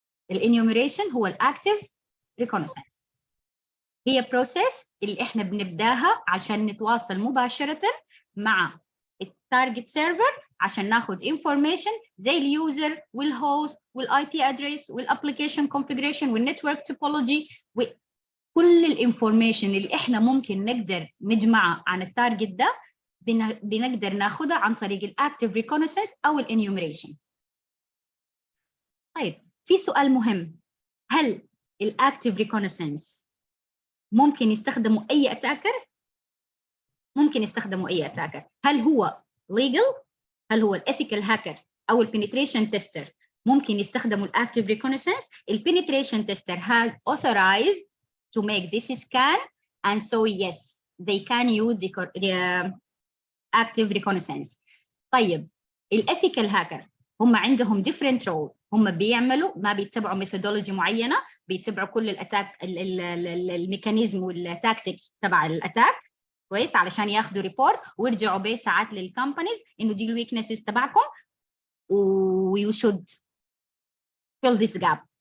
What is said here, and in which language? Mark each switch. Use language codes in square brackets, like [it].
[ar] الانيومريشن هو الاكتيف ريكونيسانس، هي بروسيس اللي احنا بنبداها عشان نتواصل مباشره مع التارجت سيرفر عشان ناخذ انفورميشن زي اليوزر والهوست والاي بي ادريس والابلكيشن كونفيجريشن والنتورك توبولوجي وكل الانفورميشن اللي احنا ممكن نقدر نجمعها عن التارجت ده بنقدر ناخذها عن طريق الاكتيف ريكونيسانس او الانيومريشن. طيب في سؤال مهم، هل الاكتيف ريكونيسانس ممكن يستخدموا اي اتاكر؟ ممكن يستخدموا اي اتاكر. هل هو legal؟ هل هو الايثيكال هاكر او البنتريشن تيستر ممكن يستخدموا الاكتيف ريكونيسانس؟ البنتريشن تيستر [en] has authorized to make this scan and so yes they can use the active reconnaissance. [ar] طيب الايثيكال هاكر هم عندهم [en] different role، [ar] هم بيعملوا ما بيتبعوا ميثودولوجي معينه، بيتبعوا كل الاتاك الميكانيزم والتاكتكس تبع الاتاك كويس علشان ياخذوا ريبورت ويرجعوا بيه ساعات للكومبانيز انه دي الويكنسز تبعكم و [en] you should fill this gap.